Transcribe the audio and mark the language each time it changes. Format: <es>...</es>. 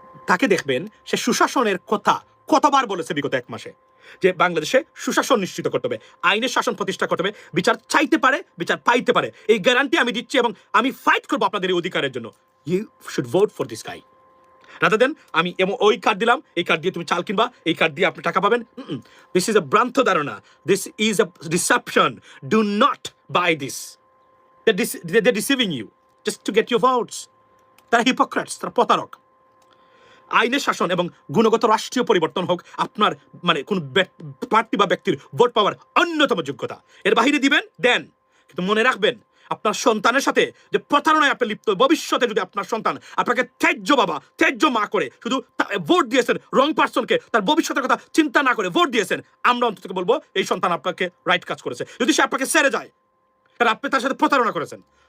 <bn>তাকে দেখবেন সে সুশাসনের কথা কতবার বলেছে বিগত 1 মাসে, যে বাংলাদেশে সুশাসন নিশ্চিত করতে হবে, আইনের শাসন প্রতিষ্ঠা করতে হবে, বিচার চাইতে পারে, বিচার পাইতে পারে, এই গ্যারান্টি আমি দিচ্ছি এবং আমি ফাইট করবো আপনাদের এই অধিকারের জন্য।</bn> <en>you should vote for this guy, rather than</en> <bn>আমি ওই কার্ড দিলাম, এই কার্ড দিয়ে তুমি চাল কিনবা, এই কার্ড দিয়ে আপনি টাকা পাবেন।</bn> <en>this is a</en> <bn>ভ্রান্ত ধারণা,</bn> <en>This is a deception. Do not buy this. They're deceiving you just to get your votes.</en> <bn>তারা হিপোক্রেটস, তারা প্রতারক। আইনের শাসন এবং গুণগত রাষ্ট্রীয় পরিবর্তন হোক আপনার মানে কোন প্রার্থী বা ব্যক্তির ভোট পাওয়ার অন্যতম যোগ্যতা। এর বাহিরে দিবেন দেন, কিন্তু মনে রাখবেন আপনার সন্তানের সাথে যে প্রতারণায় আপনি লিপ্ত, ভবিষ্যতে যদি আপনার সন্তান আপনাকে ত্যায্য বাবা ত্যায্য মা করে শুধু ভোট দিয়েছেন রং পার্সনকে, তার ভবিষ্যতের কথা চিন্তা না করে ভোট দিয়েছেন, আমরা অন্তত বলবো এই সন্তান আপনাকে রাইট কাজ করেছে। যদি সে আপনাকে ছেড়ে যায়, কারণ আপনি তার সাথে প্রতারণা করেছেন,</bn>